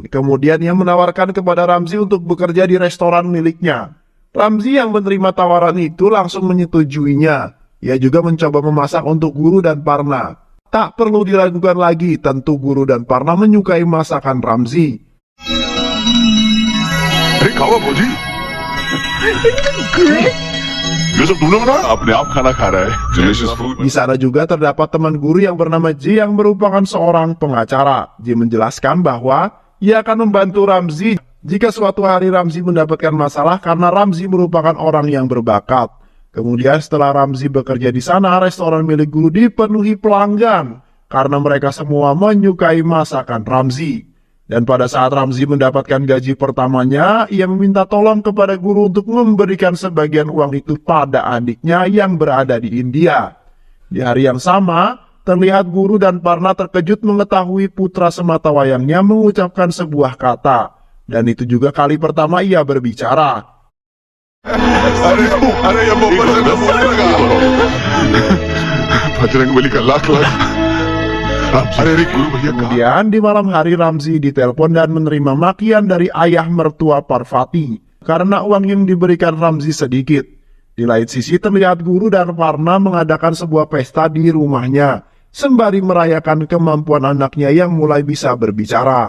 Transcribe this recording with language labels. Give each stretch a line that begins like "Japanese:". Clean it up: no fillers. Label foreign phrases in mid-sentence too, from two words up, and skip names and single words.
Indonesian: Kemudian ia menawarkan kepada Ramzi untuk bekerja di restoran miliknya. Ramzi yang menerima tawaran itu langsung menyetujuinya. Ia juga mencoba memasak untuk Guru dan Parna. Tak perlu diragukan lagi, tentu Guru dan Parna menyukai masakan Ramzi.
Hindi: अरे खाओ भौजी ये सब तुमने बनाया अपने आप खाना खा रहा है
English: delicious food
Indonesian: Di sana juga terdapat teman guru yang bernama J yang merupakan seorang pengacara. J menjelaskan bahwa ia akan membantu Ramzi jika suatu hari Ramzi mendapatkan masalah karena Ramzi merupakan orang yang berbakat. Kemudian setelah Ramzi bekerja di sana, restoran milik guru dipenuhi pelanggan karena mereka semua menyukai masakan Ramzi. Dan pada saat Ramzi mendapatkan gaji pertamanya, ia meminta tolong kepada guru untuk memberikan sebagian uang itu pada adiknya yang berada di India. Di hari yang sama, terlihat Guru dan Parna terkejut mengetahui putra sematawayangnya mengucapkan sebuah kata. Dan itu juga kali pertama ia berbicara.
Hindi: अरे ये मोहब्बत से मैं बोलने लगा बजरंग बली का लाख लाख अरे गुरु भैया
Indonesian: Kemudian di malam hari Ramzi ditelepon dan menerima makian dari ayah mertua Parvati karena uang yang diberikan Ramzi sedikit. Di lain sisi terlihat Guru dan Parna mengadakan sebuah pesta di rumahnya sembari merayakan kemampuan anaknya yang mulai bisa berbicara.